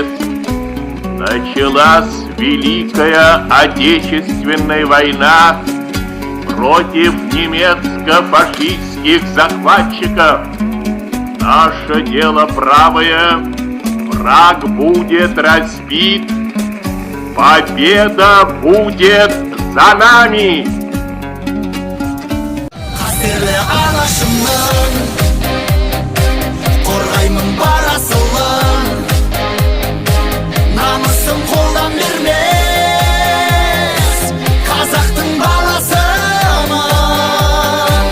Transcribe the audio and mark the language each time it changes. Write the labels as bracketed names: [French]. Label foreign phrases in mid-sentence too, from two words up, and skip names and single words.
[Russian] Началась Великая Отечественная война против немецко-фашистских захватчиков. Наше дело правое, враг будет разбит, победа будет за нами! [Kazakh] Қастерлі анашымның, қорғаймын бар асылын, намысын қолдан бермес, қазақтың баласымын.